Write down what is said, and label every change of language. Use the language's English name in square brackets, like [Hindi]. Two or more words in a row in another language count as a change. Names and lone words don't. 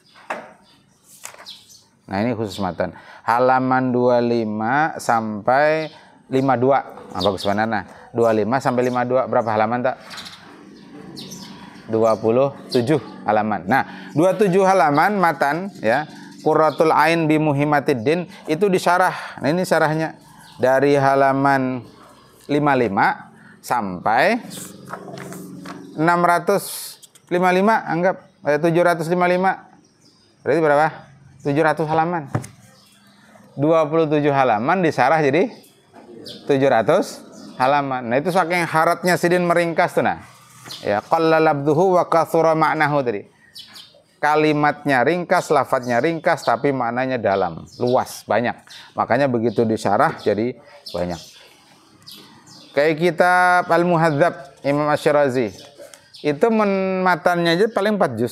[Banjar] Nah, ini khusus matan. Halaman 25 sampai 52. Nah, bagus benar nah. 25 sampai 52 berapa halaman tak? 27 halaman. Nah, 27 halaman matan ya. Qurratul Ain bi Muhimmatiddin itu disyarah. Nah, ini syarahnya dari halaman 55 sampai 655, anggap 755. Berarti berapa? 700 halaman. 27 halaman disyarah jadi 700 halaman. Nah, itu saking haratnya sidin meringkas tuh nah. [Arabic] Ya, qalla labduhu wa kathura ma'nahu tadi. [Indonesian] Kalimatnya ringkas, lafadznya ringkas, tapi maknanya dalam, luas, banyak. Makanya begitu disyarah jadi banyak. Kayak kitab Al-Muhadzab Imam Asy-Syirazi. Itu matannya aja paling 4 juz.